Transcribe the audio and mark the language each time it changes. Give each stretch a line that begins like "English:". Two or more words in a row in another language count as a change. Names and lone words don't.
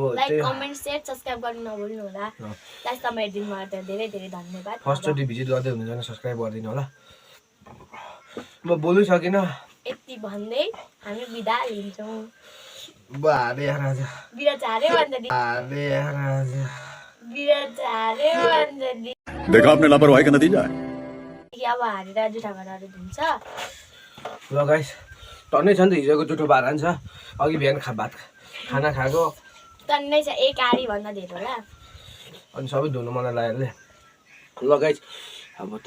English: like comment share subscribe
Nepali: गर्नु नभुल्नु होला लास्टसम्म हेरिदिनु होला त धेरै धेरै धन्यवाद फर्स्टचोटि भिजिट गर्दै हुनुहुन्छ सब्सक्राइब गरिदिनु होला म बोल्नु सकिनँ यति भन्दै हामी बिदा लिन्छौँ बारे राजा बिदा झार्यो भन्छ नि बारे राजा बिदा झार्यो भन्छ नि
Hindi: देखा आपने लापरवाही का नतीजा है
Nepali: अब हारेर जुठा भाँडाहरू धुन्छ ल गाइस टन्नै छ नि त हिजोको जुठो भाँडा नि छ अघि बिहान भात खाना खाएको टन्नै छ एक आरी भन्दा धेरै होला अनि सबै धुनु मलाई लाग्यो ल गाइस अब त्यो